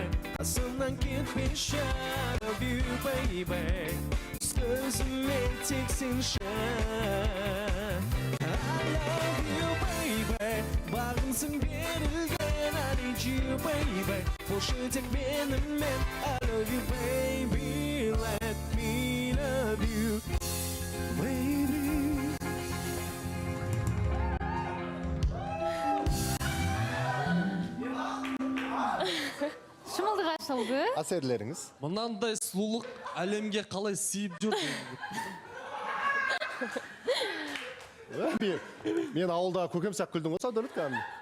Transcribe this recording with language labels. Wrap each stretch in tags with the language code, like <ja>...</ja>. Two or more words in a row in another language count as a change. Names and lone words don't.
<kk>Қасымнан кетпеші,</kk> <en>I love you, baby.</en> <kk>Сөзіме тек сенші,</kk> <en>I love you, baby.</en> <kk>Бағымсың берілген,</kk> <en>I need you, baby.</en> <kk>Болшы тек менімен,</kk> <en>I love you, baby. Let me love you, baby.</en> <kk>Шымылдық ашылды. Әсерлеріңіз. Мынандай сұлулық әлемге қалай сиып жүр? Мен ауылда көкем сияқты күлдің ғой, Саудолет кәдімгі.</kk>